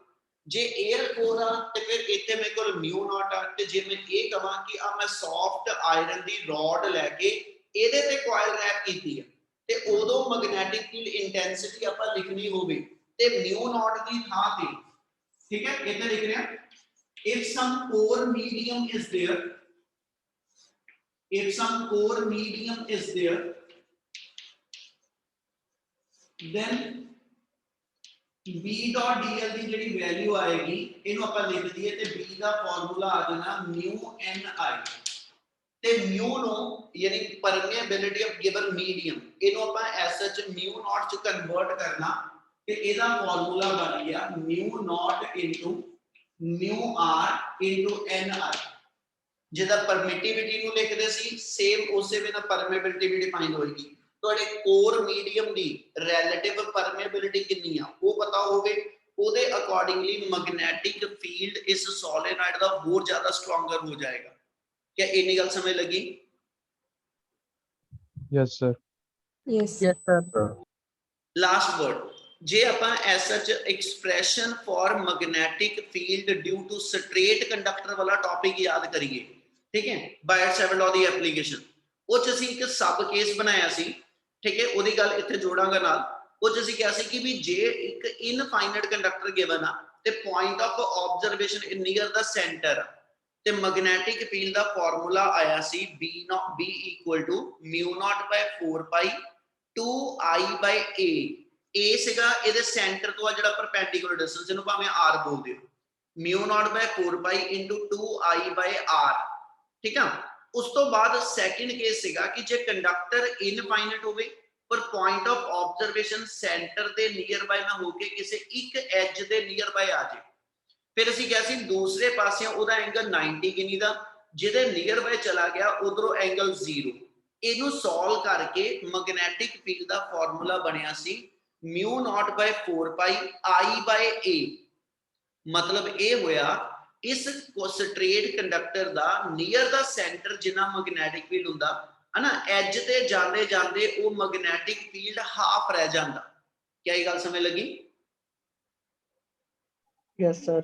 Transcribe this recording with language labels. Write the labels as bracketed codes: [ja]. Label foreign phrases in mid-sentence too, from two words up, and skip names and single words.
[pa] ਜੇ [en] air core [pa] ਆ ਤੇ ਫਿਰ ਇੱਥੇ ਮੇਰੇ ਕੋਲ [en] mu naught [pa] ਆ ਤੇ ਜੇ ਮੈਂ ਇਹ ਕਹਾਂ ਕਿ ਆ ਮੈਂ [en] soft iron [pa] ਦੀ ਰੋਡ ਲੈ ਕੇ ਇਹਦੇ ਤੇ [en] coil wrap [pa] ਕੀਤੀ ਆ ਤੇ ਉਦੋਂ [en] magnetic field intensity [pa] ਆਪਾਂ ਲਿਖਣੀ ਹੋਵੇ ਤੇ [en] mu naught [pa] ਦੀ ਥਾਂ ਤੇ ਠੀਕ ਹੈ ਇੱਥੇ ਲਿਖ ਰਿਹਾ [en] if some core medium is there then b dot dl [pa] ਦੀ ਜਿਹੜੀ ਵੈਲਿਊ ਆਏਗੀ ਇਹਨੂੰ ਆਪਾਂ ਲਿਖ ਦਈਏ ਤੇ b ਦਾ ਫਾਰਮੂਲਾ ਆ ਜਾਣਾ [en] mu ni [pa] ਤੇ mu ਨੂੰ ਯਾਨੀ [en] permeability of given medium [pa] ਇਹਨੂੰ ਆਪਾਂ ਐਸਐਚ [en] mu naught [pa] ਚ ਕਨਵਰਟ ਕਰਨਾ ਤੇ ਇਹਦਾ ਫਾਰਮੂਲਾ ਬਣ ਗਿਆ [en] mu naught into mu r into ni [pa] ਜਿਹਦਾ ਪਰਮਿਟਿਵਿਟੀ ਨੂੰ ਲਿਖਦੇ ਸੀ ਸੇਮ ਉਸੇ ਵੇ ਨਾਲ ਪਰਮੇਬਿਲਿਟੀ ਵੀ ਡਿਫਾਈਨ ਹੋਏਗੀ। ਤੁਹਾਡੇ [en] core medium [pa] ਦੀ [en] relative permeability [pa] ਕਿੰਨੀ ਆ ਉਹ ਪਤਾ ਹੋਵੇ ਉਹਦੇ ਅਕੋਰਡਿੰਗਲੀ [en] magnetic field [pa] ਇਸ ਸੋਲੇਨੋਇਡ ਦਾ ਹੋਰ ਜ਼ਿਆਦਾ ਸਟਰੋਂਗਰ ਹੋ ਜਾਏਗਾ। [hi] क्या इतनी [pa] ਗੱਲ ਸਮਝ ਲੱਗੀ? [en] Yes, sir. Yes. Yes, sir. Last word. [hi] जे अपन [en] as such expression for magnetic field due to straight conductor [hi] वाला टॉपिक याद करिए, ठीक है? [pa] ਬਾਇਟ-ਸੈਵਰਟ ਲਾਅ ਦੀ ਐਪਲੀਕੇਸ਼ਨ ਉਹ ਚ ਅਸੀਂ ਇੱਕ ਸਬ ਕੇਸ ਬਣਾਇਆ ਸੀ, ਠੀਕ ਹੈ? ਉਹਦੀ ਗੱਲ ਇੱਥੇ ਜੋੜਾਂਗਾ ਨਾਲ। ਉਹ ਚ ਅਸੀਂ ਕਿਹਾ ਸੀ ਕਿ ਵੀ ਜੇ ਇੱਕ [en] infinite conductor given [pa] ਆ ਤੇ [en] point of observation near the centre, [pa] ਤੇ [en] magnetic field [pa] ਦਾ ਫਾਰਮੂਲਾ ਆਇਆ ਸੀ [en] B equal to mu naught by 4 pi 2I by A। [pa] A ਸੀਗਾ ਇਹਦੇ ਸੈਂਟਰ ਤੋਂ ਆ ਜਿਹੜਾ [en] perpendicular distance, [pa] ਇਹਨੂੰ ਭਾਵੇਂ R ਬੋਲ ਦਿਓ, [en] mu naught by 4 pi into 2I by R, ਠੀਕ ਆ। [pa] ਉਸ ਤੋਂ ਬਾਅਦ [en] second case [pa] ਸੀਗਾ ਕਿ ਜੇ ਕੰਡਕਟਰ ਇਨਫਾਈਨਾਈਟ ਹੋਵੇ ਪਰ [en] point of observation centre [pa] ਦੇ [en] near by [pa] ਨਾ ਹੋ ਕੇ ਕਿਸੇ ਇੱਕ ਐਜ ਦੇ [en] near by [pa] ਆ ਜਾਏ, ਫਿਰ ਅਸੀਂ ਕਿਹਾ ਸੀ ਦੂਸਰੇ ਪਾਸਿਓਂ ਉਹਦਾ ਐਂਗਲ 90 ਕਿੰਨੀ ਦਾ, ਜਿਹਦੇ [en] near by [pa] ਚਲਾ ਗਿਆ ਉਧਰੋਂ ਐਂਗਲ 0। ਇਹਨੂੰ ਸੋਲਵ ਕਰਕੇ [en] magnetic field [pa] ਦਾ ਫਾਰਮੂਲਾ ਬਣਿਆ ਸੀ [en] mu naught by 4 pi I by A। [pa] ਮਤਲਬ ਇਹ ਹੋਇਆ ਇਸ [en] straight conductor [pa] ਦਾ [en] near the centre [pa] ਜਿੰਨਾ [en] magnetic field [pa] ਹੁੰਦਾ ਹੈ ਨਾ, ਐਜ ਤੇ ਜਾਂਦੇ ਜਾਂਦੇ ਉਹ [en] magnetic field half [pa] ਰਹਿ ਜਾਂਦਾ। ਕੀ ਇਹ ਗੱਲ ਸਮਝ ਲੱਗੀ? [en] Yes, sir.